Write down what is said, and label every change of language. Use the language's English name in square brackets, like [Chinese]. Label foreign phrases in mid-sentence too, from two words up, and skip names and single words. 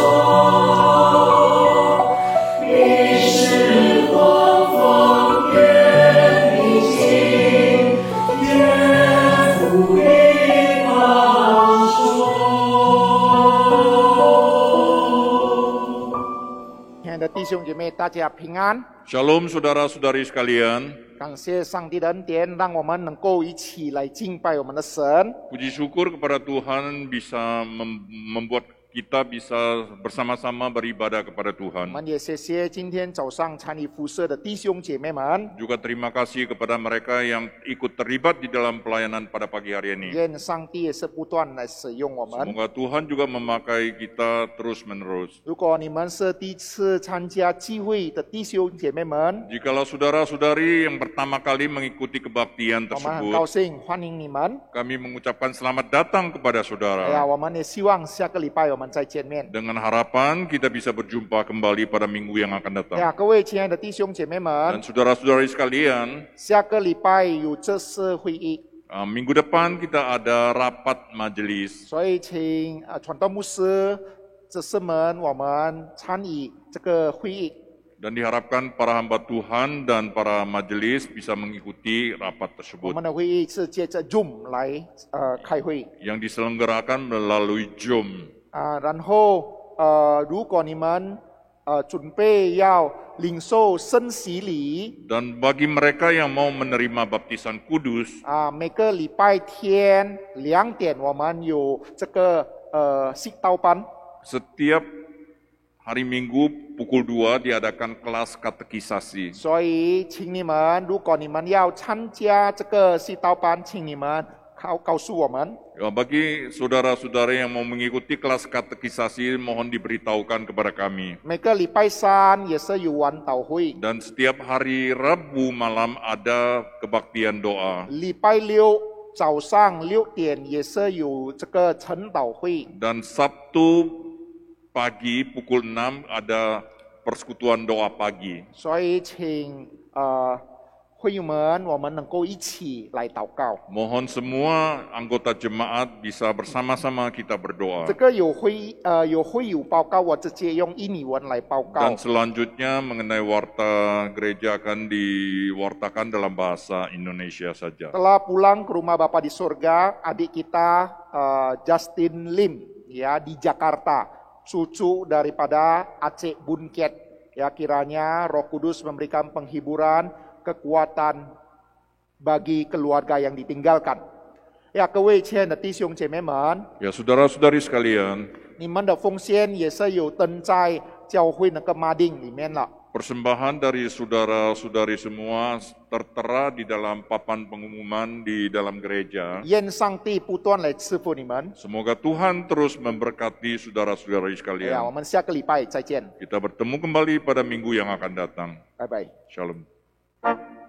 [Chinese] 守，于是狂风越平静，天父必保守。亲爱的弟兄姐妹，大家平安。 [Indonesian] Shalom saudara-saudari sekalian, [Chinese] 感谢上帝的恩典，让我们能够一起来敬拜我们的神。 [Indonesian] puji syukur kepada Tuhan bisa membuat kita bisa bersama-sama beribadah kepada [Chinese] 我 [Indonesian] Tuhan. [Chinese] 们也谢谢今天早上参与服侍的弟兄姐妹们， [Indonesian] Juga terima kasih kepada mereka yang ikut terlibat di dalam pelayanan pada pagi hari ini. [Chinese] 愿上帝也是不断来使用我们。 [Indonesian] Semoga Tuhan juga memakai kita terus-menerus. [Chinese] 如果你们是第一次参加聚会的弟兄姐妹们， [Indonesian] Jikalau saudara-saudari yang pertama kali mengikuti kebaktian [Chinese] 我们很高 [Indonesian] tersebut, [Chinese] 兴欢迎你们。 [Indonesian] kami mengucapkan selamat datang kepada 哎呀， saudara. [Chinese] 我们也希望下个礼拜我们再见面。 [Indonesian] Dengan harapan kita bisa berjumpa kembali pada minggu yang akan 哎呀， datang. [Chinese] 各位亲爱的弟兄姐妹们 [Indonesian] Dan，saudara-saudari sekalian, [Chinese] 下个礼拜有正式会议， [Indonesian] minggu depan kita ada rapat majelis. [Chinese] 所以请传道牧师、执事们我们参与这个会议。 [Indonesian] Dan diharapkan para hamba Tuhan dan para majelis bisa mengikuti rapat [Chinese] 我 [Indonesian] tersebut [Chinese] 们的会议是借着 Zoom 来开会 [Indonesian] yang diselenggarakan melalui Zoom. [Chinese] 然后如果你们准备要领受圣洗礼 [Indonesian] Dan bagi mereka yang mau menerima baptisan kudus, [Chinese] 每个礼拜天2点我们有这个祈祷班， [Indonesian] setiap hari Minggu pukul 2 diadakan kelas katekisasi. [Chinese] 所以请你们，如果你们要参加这个祈祷班，请你们告诉我们。 [Indonesian] Bagi saudara-saudara yang mau mengikuti kelas katekisasi, mohon diberitahukan kepada kami. [Chinese] 每个礼拜三也是有晚祷会， [Indonesian] Dan setiap hari Rabu malam ada kebaktian doa. [Chinese] 礼拜六早上6点也是有这个晨祷会。 [Indonesian] Dan Sabtu pagi pukul 6 ada persekutuan doa pagi. [Chinese] 所以请会友们，我们能够一起来祷告。 [Indonesian] Mohon semua anggota jemaat bisa bersama-sama kita berdoa. [Chinese] 这个有会友报告，我直接用印尼文来报告 [Indonesian] Dan。selanjutnya mengenai warta gereja akan diwartakan dalam bahasa Indonesia saja. Setelah pulang ke rumah Bapa di surga, adik kita Justin Lim ya di Jakarta, cucu daripada Aceh Bunket. Ya kiranya Roh Kudus memberikan penghiburan, kekuatan bagi keluarga yang ditinggalkan. Ya, [Chinese] 各位亲爱的弟兄姐妹们， [Indonesian] Ya saudara-saudari sekalian, [Chinese] 你们的奉献也是有登在教会那个马丁里面了。 [Indonesian] persembahan dari saudara-saudari semua tertera di dalam papan pengumuman di dalam gereja. [Chinese] 愿上帝不断来赐福你们。 [Indonesian] Semoga Tuhan terus memberkati saudara-saudari 哎呀， sekalian. [Chinese] 我们下个礼拜再见， [Indonesian] Kita bertemu kembali pada minggu yang akan datang. [Chinese] 拜拜。 [Indonesian] Shalom.